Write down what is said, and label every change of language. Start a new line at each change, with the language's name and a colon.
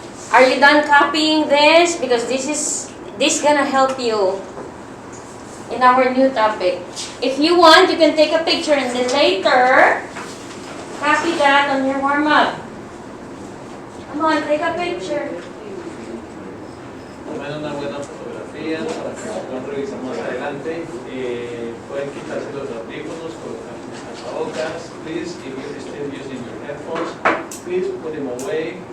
English: Are you done copying this? Because this gonna help you in our new topic. If you want, you can take a picture and then later copy that on your warm-up. Come on, take a picture.
Spanish: Tomen una buena fotografía para que la puedan revisar más adelante. Pueden quitarse los audífonos, colocarse las tapabocas.
English: Please, if you're still using your headphones, please put them away.